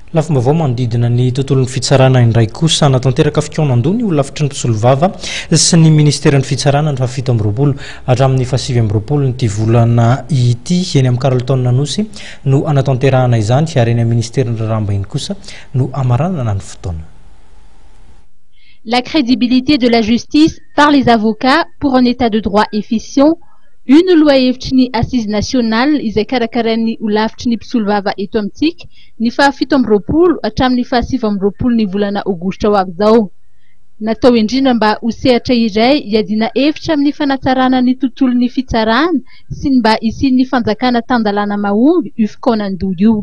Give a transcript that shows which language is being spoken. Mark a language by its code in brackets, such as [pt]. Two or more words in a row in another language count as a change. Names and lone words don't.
[mg] Lafim-baovao manodidina ny tontolon'ny fitsarana indray kosa natanteraka fikaonandony ho lafitry ny mpisolovava sy ny ministeran'ny fitsarana ny fafito amby roapolo hatramin'ny fahasivy amby roapolo ny volana ity eny amin'ny Carleton Nanosy no anatanterahana izany ary eny amin'ny ministeran'ny raramba iny kosa no amaranana ny fotoana. [fr] La crédibilité de la justice par les avocats pour un état de droit efficient. Une loi [mg] hevitry ny [fr] assise nationale [mg] izay karakarain'ny ho lavitry ny mpisolovava eto amintsika ny fahafito amby roapolo hatramin'ny fahasivy amby roapolo ny volana aogositra ho avy izao. Natao indrindra mba ho sehatra iray hiadiana hevitra amin'ny fanatsarana ny tontolon'ny fitsarana sy mba hisian'ny fanjakana tandalana mahomby io fikaonan-doha io.